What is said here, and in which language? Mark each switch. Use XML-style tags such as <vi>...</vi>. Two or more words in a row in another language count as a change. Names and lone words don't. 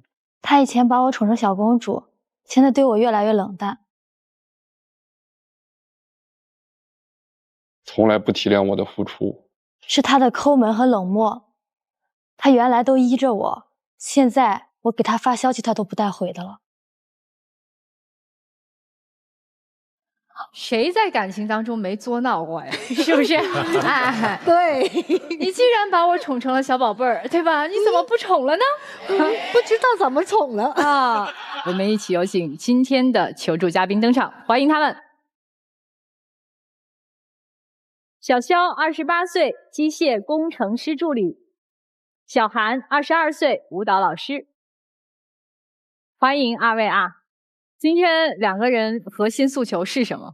<zh>他以前把我寵成小公主，現在對我越來越冷淡，從來不體諒我的付出。是他的摳門和冷漠。他原來都依着我，現在我給他發消息他都不帶回的了。誰在感情當中沒作鬧過呀？是不是？哎，對，你既然把我寵成了小寶貝兒，對吧？你怎麼不寵了呢？不知道怎麼寵了啊！我們一起有請今天的求助嘉賓登場，歡迎他們。小蕭，28歲，機械工程師助理；小韓，22歲，舞蹈老師。歡迎二位啊！今天2個人核心訴求是什麼？</zh>